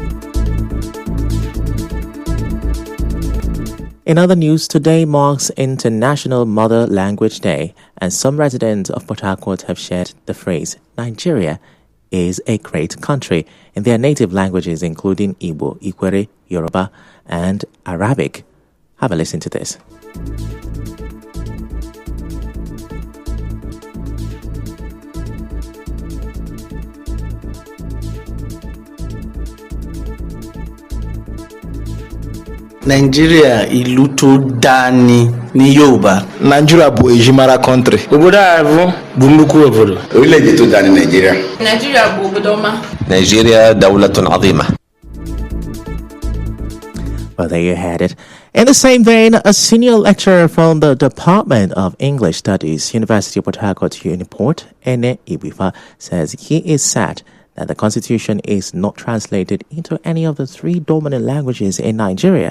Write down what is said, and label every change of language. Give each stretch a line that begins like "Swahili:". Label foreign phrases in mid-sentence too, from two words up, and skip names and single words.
English: In other news, today marks International Mother Language Day, and some residents of Port Harcourt have shared the phrase, Nigeria is a great country, in their native languages including Igbo, Ikwere, Yoruba, and Arabic. Have a listen to this.
Yoruba: Nigeria ìlú tó dáa ni ní Yorùbá.
Igbo: Nigeria bụ ejimara country. Obodo a bụ nnukwu obodo.
Yoruba: Orílẹ̀-èdè tó dáa ní Nigeria.
Igbo: Nigeria bụ obodo ọma.
Arabic: Nigeria دولة عظيمة.
English: Well, there you had it. In the same vein, a senior lecturer from the Department of English Studies, University of Port Harcourt, Uniport, Ene Ibifa, says he is sad that the Constitution is not translated into any of the 3 dominant languages in Nigeria.